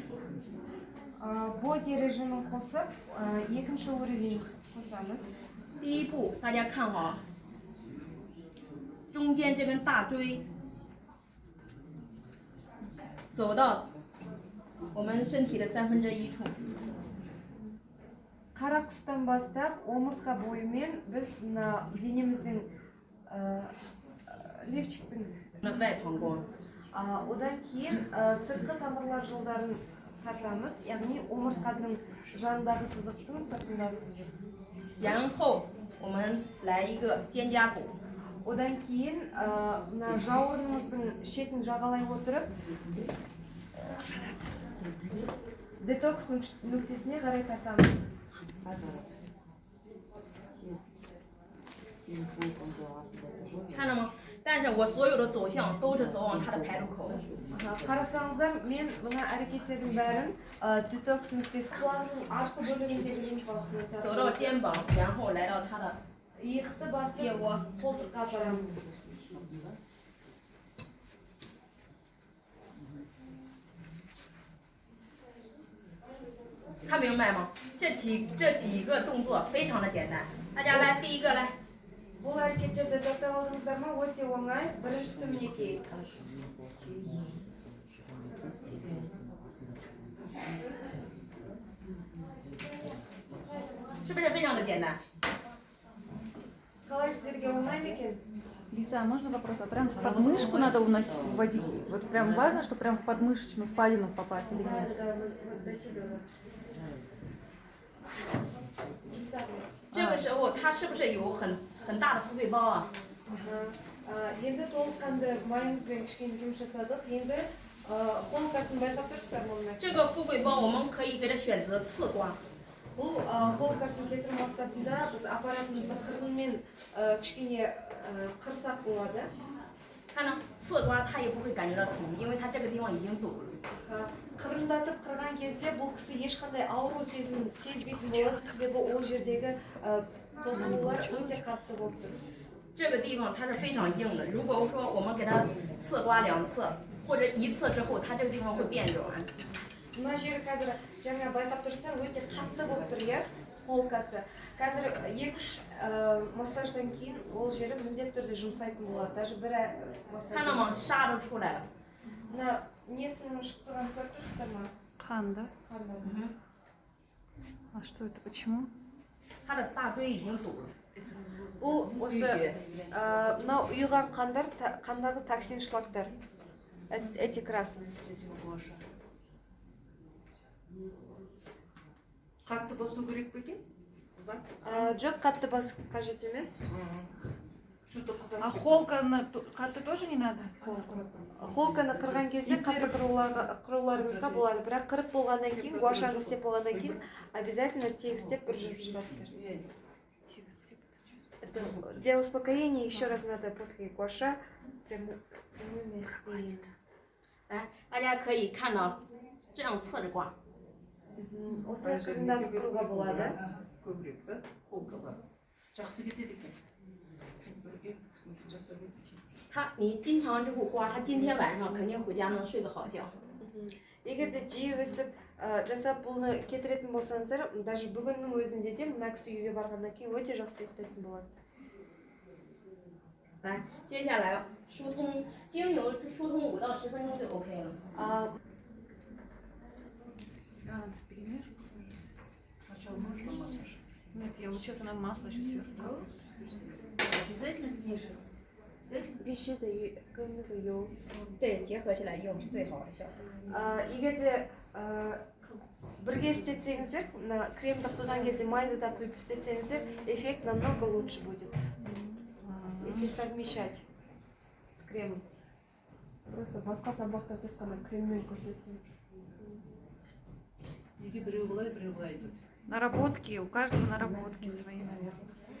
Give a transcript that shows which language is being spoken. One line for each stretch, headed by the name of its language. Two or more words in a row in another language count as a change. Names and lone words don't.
Kazakh: Боди режимін қосып, екінші уровень қосамыз.
Chinese: 第一步，大家看好，中间这根大椎走到我们身体的1/3处。
Kazakh: Қара құстан бастап, омыртқа бойымен біз мына денеміздің лифчиктің
Chinese: 外膀胱。
Kazakh: одан кейін сыртқы тамырлар жолдарын тартамыз, яғни омыртқаның жанындағы сызықтың сыртындағы сызық.
Chinese: 然后我们来一个肩胛骨。
Kazakh: Одан кейін мына жауырынымыздың шетін жағалай отырып, детокс нүктесіне қарай тартамыз.
Chinese: 看了吗？但是我所有的走向都是走往它的排毒口。
Kazakh: Қарасаңыздар, мен мына әрекеттердің бәрін детокс нүктесі құлағының арсы бөлігіндегі лимфасына
Chinese: 走到肩膀，然后来到它的
Kazakh: иықты басып қолтыққа апарамыз.
Chinese: 看明白吗？这几个动作非常的简单，大家来，第一个来。
Kazakh: Бұл әрекеттерді жаттап алдыңыздар ма? Өте оңай. Біріншісі мінекей.
Chinese: 是不是非常的简单？
Kazakh: Қалай сіздерге оңай ма екен?
Russian: Лиза, а можно вопрос? А прям в подмышку надо вводить? Вот прям важно, что прям в подмышечную впадину попасть или нет? Да, до сюда.
Chinese: 这个时候它是不是有很大的富贵包啊？
Kazakh: Енді толыққанды майымызбен кішкене жұмыс жасадық. Енді холкасын байқап тұрсыздар ма?
Chinese: 这个富贵包我们可以给它选择刺刮。
Kazakh: Бұл холкасын кетіру мақсатында біз аппаратымызды қырынмен кішкене қырсақ болады.
Chinese: 看呢，刺刮它也不会感觉到疼，因为它这个地方已经堵了。
Kazakh: Қырындатып қырған кезде бұл кісі ешқандай ауру сезімін сезбейтін болады, себебі ол жердегі тосылулар өте қатты болып тұр.
Chinese: 这个地方它是非常硬的，如果说我们给它刺刮2次或者1次之后，它这个地方会变软。
Kazakh: Мына жері қазір жаңа байқап тұрсыздар, өте қатты болып тұр, иә, холкасы. Қазір 2-3 массаждан кейін ол жері міндетті түрде жұмсайтын болады. Даже бір массаж.
Chinese: 看到吗？沙都出来了。
Kazakh: Мына несінің шығып тұрғанын көріп тұрсыздар ма? Қан, да? Қан.
Russian: А что это? Почему?
Chinese: 它的大椎已经堵了。
Kazakh: Бұл осы мынау ұйыған қандар, қандағы токсин шлактар.
Russian: Эти красные.
Kazakh: Қатты басу керек пе екен? Жоқ, қатты басу қажет емес.
Russian: А холка қатты тоже не надо?
Kazakh: Холканы қырған кезде қатты қыруларыңызға болады. Бірақ қырып болғаннан кейін, гуашаны істеп болғаннан кейін, обязательно тегістеп бір жүріп шығасыздар.
Russian: Для успокоения еще раз надо после гуаша прямыми линиями.
Chinese: 来，大家可以看到这样侧着刮。
Kazakh: Осылай қырындатып құруға болады. Көбірек, да? Холка бар. Жақсы кетеді екен. Бірге кісінің жасап екен.
Chinese: 你经常这么刮，他今天晚上肯定回家能睡个好觉。
Kazakh: Егер де жиі өстіп жасап бұны кетіретін болсаңыздар, даже бүгіннің өзінде де мына кісі үйге барғаннан кейін өте жақсы ұйықтайтын болады.
Chinese: 来，接下来疏通精油疏通5到10分钟就 OK 了。
Russian: Сначала масло массаж. Нет, я вот сейчас она масло еще сверху. Обязательно смешивать?
Chinese: 必须得跟那个油。对，结合起来用是最好的效果。
Kazakh: Егер де бірге істетсеңіздер, кремді құйған кезде майды да құйып істетсеңіздер,
Russian: эффект намного лучше будет. Если совмещать с кремом.
Kazakh: Просто басқа сабақта тек қана креммен көрсеткен. Неге біреу былай, біреу былай айтады?
Russian: Наработки, у каждого наработки свои, наверное.